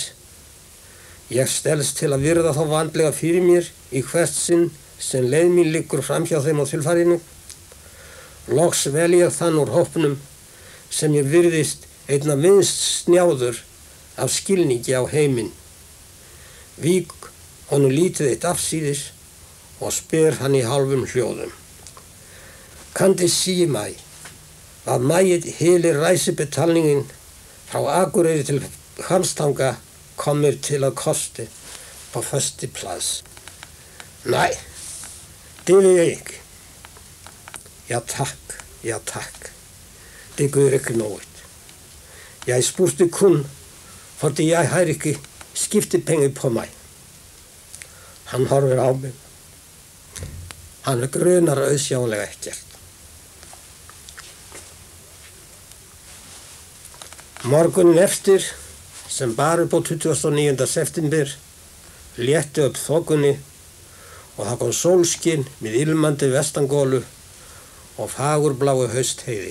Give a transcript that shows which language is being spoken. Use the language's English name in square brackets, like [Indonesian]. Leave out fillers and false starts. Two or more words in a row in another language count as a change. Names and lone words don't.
[Icelandic] Ég stelst til að virða þá vandlega fyrir mér í hvert sinn sem leið mín liggur framhjá þeim á þilfarinu. Loks vel ég þann úr hópnum sem ég virðist einna minnst snjáður af skilningi á heiminn. Vík honum lítið eitt afsíðis og spyr hann í hálfum hljóðum. [Danish] Kan det sige mig, hvad meget hele rejsebetalingen fra Akureyri til Hvammstanga kommer til at koste på første plads? Nej, det vil jeg ikke. Ja tak. Det gør ikke noget. Jeg spurgte kun, fordi jeg har ikke skiftepenge på mig. [Icelandic] Han horfir á mig. Hann grunar auðsjáanlega ekkert. Morgunin eftir, sem bar upp á 29. september, létti upp þokunni og það kom sólskin með ilmandi vestangólu og fagurbláu haustheiði.